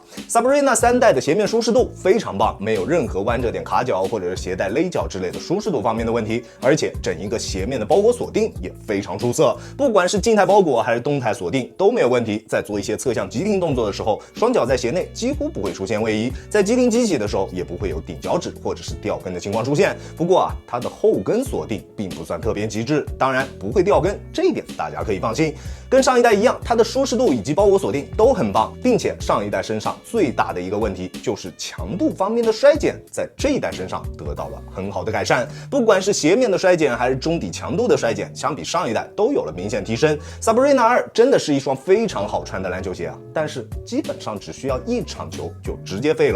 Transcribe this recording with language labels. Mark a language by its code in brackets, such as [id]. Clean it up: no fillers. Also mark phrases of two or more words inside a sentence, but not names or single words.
[zh] Sabrina 3代的鞋面舒適度非常棒，沒有任何彎着點卡腳或者是鞋帶勒腳之類的舒適度方面的問題，而且整一個鞋面的包裹鎖定也非常出色，不管是靜態包裹還是動態鎖定都沒有問題。在做一些側向急停動作的時候，雙腳在鞋內幾乎不會出現位移，在急停激起的時候也不會有頂腳趾或者是掉跟的情況出現。不過它的後跟鎖定並不算特別極致，當然不會掉跟，這一點大家可以放心。跟上一代一樣，它的舒適度以及包裹鎖定都很棒，并且上一代身上最大的一個問題就是強度方面的衰減，在這一代身上得到了很好的改善。不管是鞋面的衰減還是中底強度的衰減，相比上一代都有了明顯提升。Sabrina 2真的是一雙非常好穿的籃球鞋但是基本上只需要1場球就直接廢了。